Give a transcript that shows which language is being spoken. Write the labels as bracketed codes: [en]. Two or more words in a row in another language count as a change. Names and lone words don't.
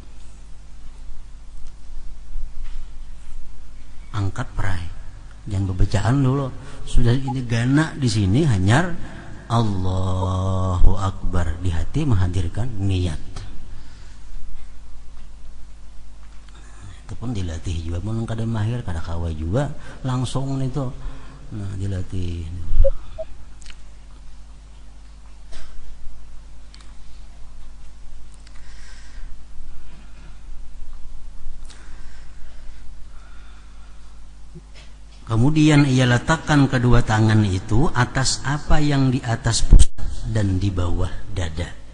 [bjn] Angkat perai, jangan bebacaan dulu. Sudah ini gana di sini hanya Allahu Akbar, di hati menghadirkan niat. Itu pun dilatih juga, mun kada mahir kada kawai juga langsung itu. Nah, dilatih. [id] Kemudian ia letakkan kedua tangan itu atas apa yang di atas pusat dan di bawah dada.